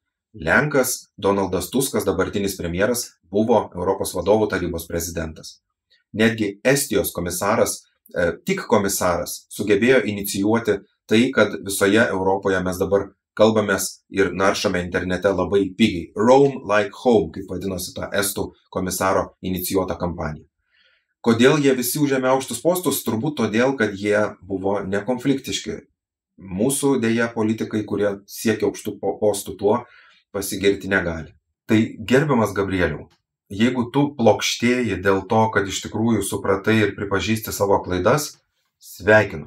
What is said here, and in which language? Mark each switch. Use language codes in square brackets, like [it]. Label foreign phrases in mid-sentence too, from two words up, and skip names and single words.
[lt] Lenkas Donaldas Tuskas, dabartinis premjeras, buvo Europos vadovų tarybos prezidentas. Netgi Estijos komisaras, tik komisaras, sugebėjo inicijuoti tai, kad visoje Europoje mes dabar kalbamės ir naršame internete labai pigiai. [en] Roam like home, [lt] kaip vadinosi ta estų komisaro inicijuota kampanija. Kodėl jie visi užėmė aukštus postus? Turbūt todėl, kad jie buvo nekonfliktiški. Mūsų dėja politikai, kurie siekia aukštų postų, tuo pasigirti negali. Tai gerbiamas Gabrieliau, jeigu tu plokštėji dėl to, kad iš tikrųjų supratai ir pripažįsti savo klaidas, sveikinu.